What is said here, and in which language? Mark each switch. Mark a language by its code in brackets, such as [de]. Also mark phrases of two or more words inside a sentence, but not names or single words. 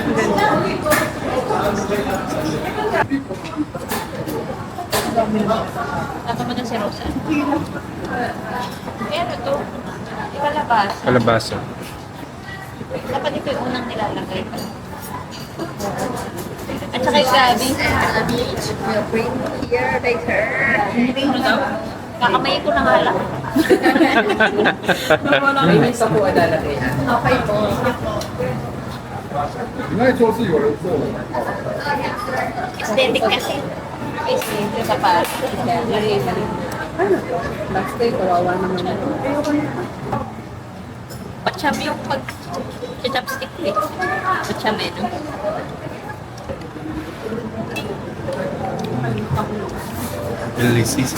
[tl] Tapa mo na si Rosa. Ano to? Kalabasa. Kalabasa. Dapat ito yung unang nilalagay. At saka yung gabi. [en] We'll bring here later. [tl] Ano daw? Kakamay ko na nga lang. May isa po adalagay. Okay po. [zh] 你那桌是有人做的吗？ [tl] Aesthetic kasi. Aesthetic sa pa. Last day, kawawa naman. Pacham yung pag-chopstick eh. Pacham eh, no? Delicis.